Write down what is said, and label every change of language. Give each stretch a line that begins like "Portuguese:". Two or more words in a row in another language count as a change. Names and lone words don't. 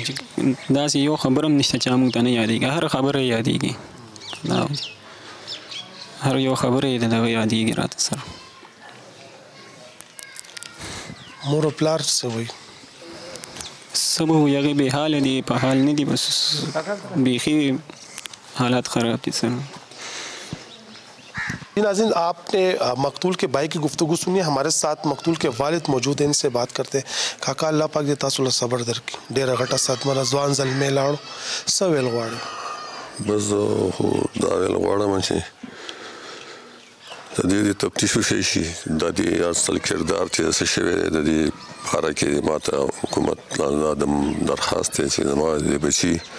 Pashto: داسې یو خبره هم نشته چې موږ ته نه یادېږي هر خبره یې یادېږي هر یو خبره یې د دغه یادېږي راته سره. مور او پلار څه وایي؟ څه به وایي هغې بې حاله دي په حال نه دي بس بیخي حالات خراب دي سر.
Urdu: ناظرین، آپ نے مقتول کے بھائی کی گفتگو سنی. ہمارے ساتھ مقتول کے والد موجود ہیں، ان سے بات کرتے ہیں.
Pashto: کاکا اللہ پاک دې تاسو له صبر درکړي. ډېره غټه صدمه ده، ځوان زلمی لاړو، څه ویل غواړې؟ بس خو دا ویل غواړم چې د دې تفتیش وشي شي د دې اصل کردار چې څه شوی دی د دې باره کې ماته حکومت د درخواست دی چې زما د بچي